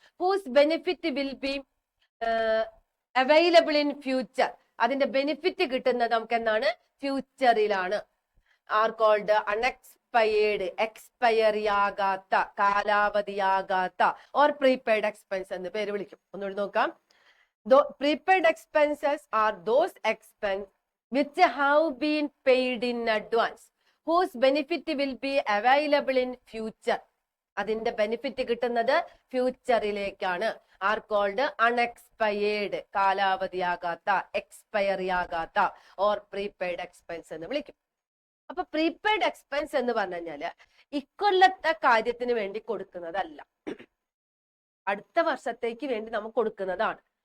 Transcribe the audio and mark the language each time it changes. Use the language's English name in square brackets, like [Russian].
[English] Whose benefit will be available in future. [Malayalam] അതിന്റെ benefit കിട്ടുന്നത് നമുക്ക് എന്താണ്? ഫ്യൂച്ചറിലാണ്. [English] are called unexpired, [Malayalam] എക്സ്പയറി ആകാത്ത, കാലാവധിയാകാത്ത ഓർ പ്രീപെയ്ഡ് എക്സ്പെൻസ് എന്ന് പേര് വിളിക്കും. ഒന്നുകൂടി നോക്കാം. [English] Prepaid expenses are those expenses which have been paid in advance, whose benefit will be available in future. [Malayalam] അതിന്റെ ബെനിഫിറ്റ് കിട്ടുന്നത് ഫ്യൂച്ചറിലേക്കാണ്. [English] are called unexpired, [Malayalam] കാലാവധിയാകാത്ത, എക്സ്പയറി ആകാത്ത ഓർ പ്രീപെയ്ഡ് എക്സ്പെൻസ് എന്ന് വിളിക്കും. അപ്പൊ പ്രീപെയ്ഡ് എക്സ്പെൻസ് എന്ന് പറഞ്ഞു കഴിഞ്ഞാല് ഇക്കൊല്ലത്തെ കാര്യത്തിന് വേണ്ടി കൊടുക്കുന്നതല്ല, അടുത്ത വർഷത്തേക്ക് വേണ്ടി നമുക്ക് കൊടുക്കുന്നതാണ്.